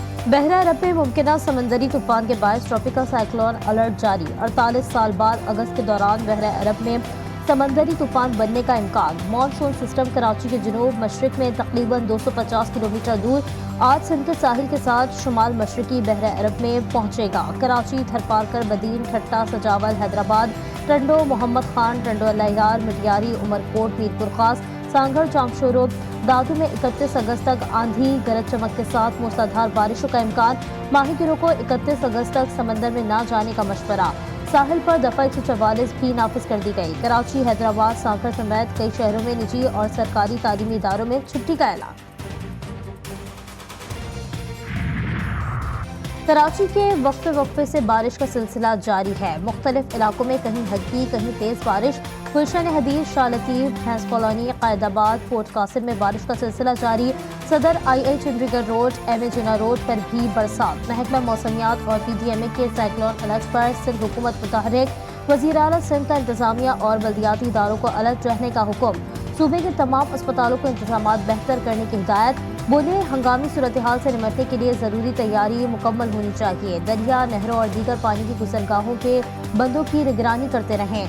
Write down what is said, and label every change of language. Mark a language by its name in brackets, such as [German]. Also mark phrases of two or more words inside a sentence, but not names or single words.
[Hindi] बहरा अरब में मुमकिना समंदरी तूफान के बायस [English] tropical cyclone alert [Hindi] जारी। 48 साल बाद अगस्त के दौरान बहरा अरब में समंदरी तूफान बनने का इम्कान। मानसून सिस्टम कराची के जनूब मशरक में तकरीबन 250 किलोमीटर दूर आज सिंध के साहिल के साथ शुमाल मशरकी बहरा अरब में पहुंचेगा। कराची, थरपारकर, बदीन, ठट्टा, सजावल, हैदराबाद, टंडो, मोहम्मद खान, टंडो अल्लायार, मिटियारी, उमरकोट, मीरपुर खास, सांगड़, जामशोरो, दादू में 31 अगस्त तक आंधी गरज चमक के साथ मूसलाधार बारिशों का इम्कान। माहीगिरों को 31 अगस्त तक समंदर में न जाने का मशवरा। साहिल पर दफा 144 भी नाफिज कर दी गई। कराची, हैदराबाद, सांगड़ समेत कई शहरों में निजी और सरकारी तालीमी इदारों में छुट्टी का ऐलान। कराची के वक्फे से बारिश का सिलसिला जारी है। मुख्तलिफ इलाकों में कहीं हल्की कहीं तेज बारिश। गुलशन हदीर, शाह लतीफ, भैंस कॉलोनी, कायदाबाद, पोर्ट कासिम में बारिश का सिलसिला जारी। सदर आई चंडीगढ़ रोड, एम ए जिना रोड पर भी बरसात। महकमा मौसमियात और PDMA के [English] cyclone alert [Hindi] पर सिंध हुकूमत मुतहरिक। वज़ीर आला सिंध का इंतजामिया और बल्दियाती इदारों को अलर्ट रहने का हुक्म। सूबे के तमाम अस्पतालों को इंतजामात बेहतर करने की हिदायत। बोले, हंगामी सूरत हाल से निपटने के लिए ज़रूरी तैयारी मुकम्मल होनी चाहिए। दरिया, नहरों और दीगर पानी की गुजरगाहों के बंदों की निगरानी करते रहें।